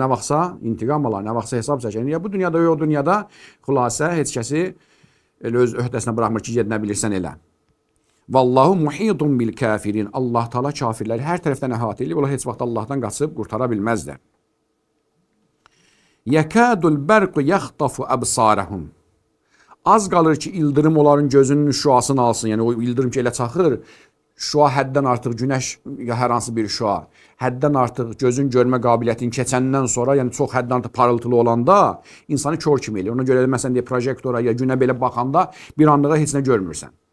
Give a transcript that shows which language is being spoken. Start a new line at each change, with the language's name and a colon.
Azerbaijani: Nə vaxtsa intiqam alar, nə vaxtsa hesab çəkər. Ya bu dünyada, o dünyada xülasə heç kəsi öz öhdəsinə buraxmır ki, gedinə bilirsən elə.
Arabic: Vallahu muhitun bil kafirin.
Azerbaijani: Allah Teala kafirləri hər tərəfdən əhatə eləyib. Onlar heç vaxt Allahdan qaçıb qurtara bilməzlər.
Arabic: Yəkadul bərqu yaxtafu əbsarəhum.
Azerbaijani: Az qalır ki, ildırım onların gözünün şuasını alsın. Yəni o ildırım ki, elə çaxır, şua həddən artıq, günəş ya hər hansı bir şua, həddən artıq gözün görmə qabiliyyətini keçəndən sonra, yəni çox həddən artıq parıltılı olanda insanı kör kimi eləyir. Ona görə də məsələn deyə projektora ya günə belə baxanda bir anlığa heç nə görmürsən.